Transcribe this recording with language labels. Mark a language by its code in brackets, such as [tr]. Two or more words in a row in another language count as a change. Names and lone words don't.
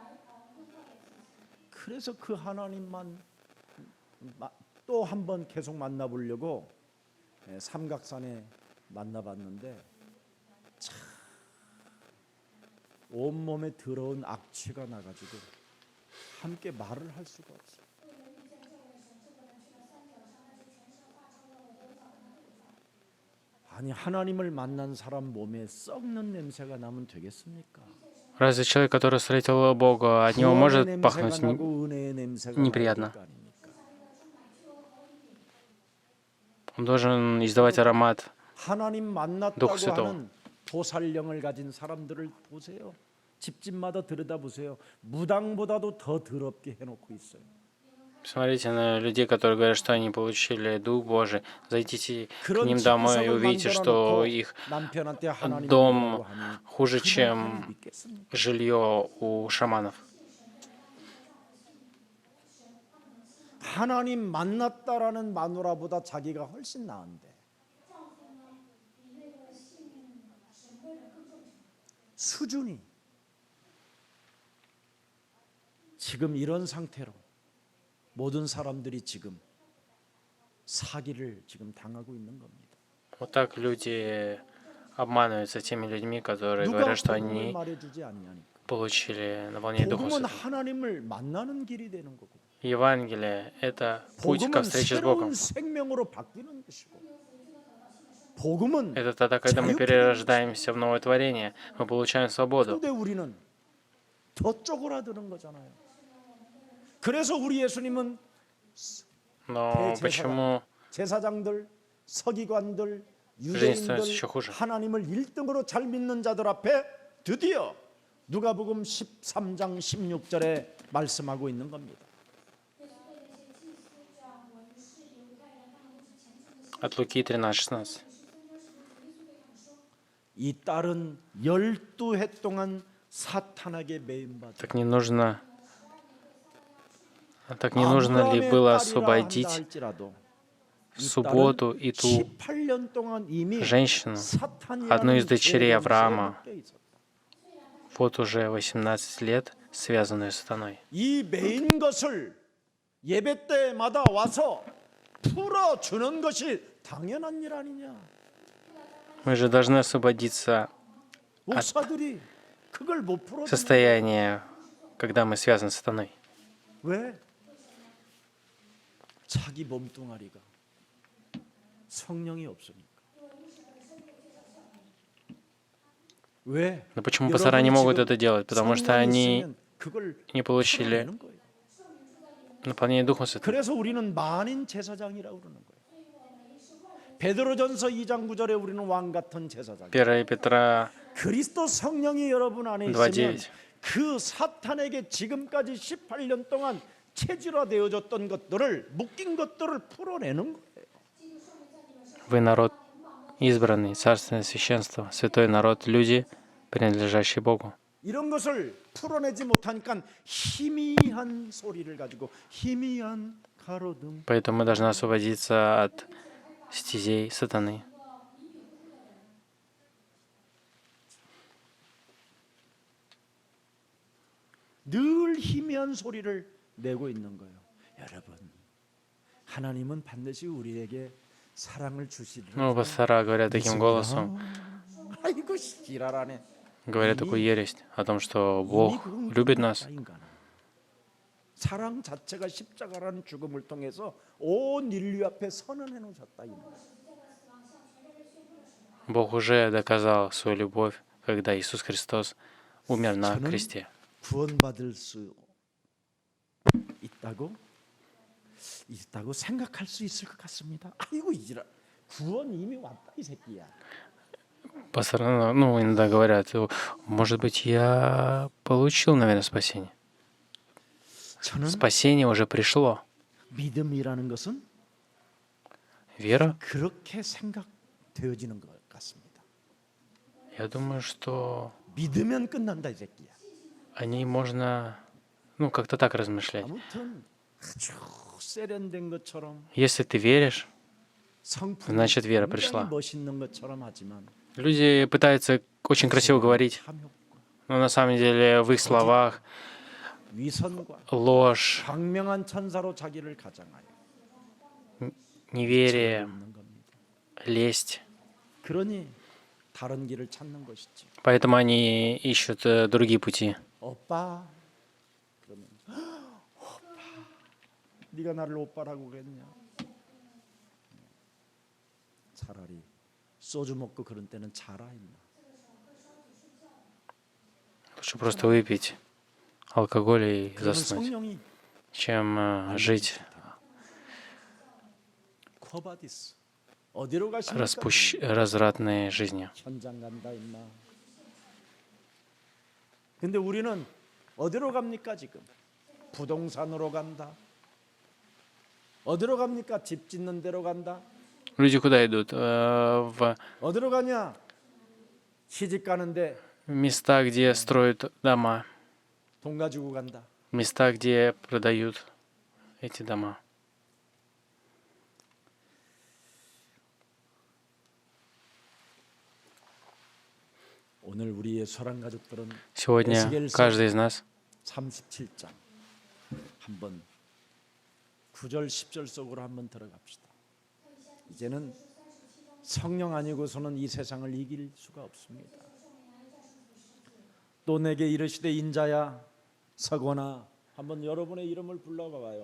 [ko] 그래서 그 하나님만 또 한 번 계속 만나보려고 삼각산에 만나봤는데 참 온몸에 더러운 악취가 나가지고 함께 말을 할 수가 없어. 아니 하나님을 만난 사람 몸에 썩는 냄새가 나면 되겠습니까? [ru] Разве человек, который встретил Бога, от него [ko] 구원의 [ru] может [ko] 냄새가 [ru] пахнуть [ko] 나고 은혜의 냄새가 [ru] неприятно? [ko] 나야 될 거 아닙니까? [ru] Он должен издавать аромат [ko] 하나님 [ru] Дух [ko] 만났다고 [ru] Святого. [ko] 하는 보살령을 가진 사람들을 보세요. 집집마다 들여다보세요. 무당보다도 더 더럽게 해놓고 있어요. [ru] Смотрите на людей, которые говорят, что они получили Дух Божий. Зайдите к [ko] 그런 [ru] ним домой и [ko] 집구석을 [ru] увидите, [ko] 만들어 [ru] что [ko] 놓고 [ru] их [ko] 남편한테 하나님 [ru] дом [ko] 믿으라고 하니 [ru] хуже, [ko] 그 하나님 [ru] чем [ko] 믿겠습니까? [ru] жилье у шаманов. [ko] 하나님 만났다라는 마누라보다 자기가 훨씬 나은데 수준이 지금 이런 상태로 모든 사람들이 지금 사기를 지금 당하고 있는 겁니다. [ru] Вот так люди обманываются теми людьми, которые [ko] 누가 [ru] говорят, что [ko] 복음을 [ru] они [ko] 말해주지 않냐니까. [ru] получили наполнение Духом [ko] 복음은 [ru] Святым. [ko] 하나님을 만나는 길이 되는 거고, [ru] Евангелие — это путь ко [ko] 복음은 [ru] встрече с Богом. [ko] 새로운 생명으로 바뀌는 것이고, 복음은 [ru] Это тогда, когда мы [ko] 자유케 [ru] перерождаемся в новое творение, мы получаем свободу. [ko] 근데 우리는 더 쪼그라드는 거잖아요. 그래서 우리 예수님은 [ru] Но почему [ko] 제사장들, 서기관들, [ru] жизнь становится [ko] 유대인들, [ru] еще хуже? [ko] 하나님을 1등으로 잘 믿는 자들 앞에 드디어 누가복음 13장 16절에 말씀하고 있는 겁니다. [ru] От Луки 13:16. [ko] 이 딸은 12해 동안 사탄에게 매임받아 [ru] Так не нужно ли было освободить в субботу и ту [ko] 18년 동안 이미 [ru] женщину, [ko] 사탄이라는 [ru] одну из дочерей [ko] 죄에 [ru] Авраама, [ko] 묶여 있었다. [ru] вот уже 18 лет, связанную с сатаной? [ko] 이 매인 것을 예배 때마다 와서 풀어주는 것이 당연한 일 아니냐. [ru] Мы же должны освободиться [ko] 목사들이 그걸 못 풀어주는 [ru] состояния, когда мы связаны с сатаной. [ko] 왜? 자기 몸뚱아리가 성령이 없으니까. 왜? [ru] Но почему пастора не могут это делать? Потому что [ko] 성령이 [ru] они [ko] 있으면 그걸 [ru] не получили [ko] 풀어내는 거예요. [ru] наполнение Духом Святым. [ko] 그래서 우리는 만인 제사장이라고 그러는 거예요. 베드로전서 2장 9절에 우리는 왕 같은 제사장. [ru] 1 Петра [ko] 그리스도 성령이 여러분 안에 있으면 [ru] 2:9. [ko] 그 사탄에게 지금까지 18년 동안 체질화되어졌던 것들을 묶인 것들을 풀어내는 거예요. [ru] Вы народ избранный, царственное священство, святой народ, люди, принадлежащие Богу. [ko] 이런 것을 풀어내지 못하니까 희미한 소리를 가지고 희미한 가로등 [ru] Поэтому мы должны освободиться от стезей сатаны. [ko] 늘 희미한 소리를 내고 있는 거예요. 여러분, 하나님은 반드시 우리에게 사랑을 주시리라. [ru] Ну, пастора говорят таким голосом, [ko] 아이고 지랄하네. [ru] говорят такую ересь о том, что Бог любит нас. [ko] 사랑 자체가 십자가라는 죽음을 통해서 온 인류 앞에 선언해 놓으셨다. [ru] Бог уже доказал свою любовь, когда Иисус Христос умер на [ko] 저는 [ru] кресте. [ko] 구원받을 수 있다고 생각할 수 있을 것 같습니다. 아이고 이지랄. 구원 이미 왔다 이 새끼야. [ru] Пастор, иногда говорят, может быть, я получил, наверное, спасение. [ko] 저는 [ru] Спасение уже пришло. [ko] 믿음이라는 것은 [ru] Вера, [ko] 그렇게 생각되어지는 것 같습니다. [ru] я думаю, что [ko] 믿으면 끝난다 이 새끼야. [ru] о ней можно, как-то так размышлять. [ko] 아무튼 아주 세련된 것처럼 [ru] Если ты веришь, [ko] 성품이 [ru] значит, вера [ko] 굉장히 [ru] пришла. [ko] 멋있는 것처럼 하지만 [ru] Люди пытаются очень красиво говорить, [ko] 탐욕과 [ru] но на самом деле в их словах [ko] 위선과 [ru] ложь, [ko] 광명한 천사로 자기를 가장하여 [ru] неверие, [ko] 있는 겁니다. [ru] лесть. [ko] 그러니 다른 길을 찾는 것이지. [ru] Поэтому они ищут другие пути. [ko] 오빠 그러면 오빠 네가 나를 오빠라고 그랬냐? 차라리 소주 먹고 그런 때는 자라 임마. [ru] Лучше просто выпить алкоголь и [ko] 그러면 [ru] заснуть, [ko] 성령이 [ru] чем жить [ko] 코바디스 어디로 가십니까? [ru] развратной жизнью. [ko] 현장 간다 임마. 근데 우리는 어디로 갑니까 지금? 부동산으로 간다. 어디로 갑니까? 집 짓는 데로 간다. [ru] Люди куда идут? В [ko] 어디로 가냐? 시집 가는데 [ru] места, где строят дома, [ko] 돈 가지고 간다. [ru] места, где продают эти дома. [ko] 오늘 우리의 소란 가족들은 [ru] Сегодня каждый из нас [ko] 37장 한번 9절 10절 속으로 한번 들어갑시다. 이제는 성령 아니고서는 이 세상을 이길 수가 없습니다. 또 내게 이르시되 인자야 서거나 한번 여러분의 이름을 불러봐봐요.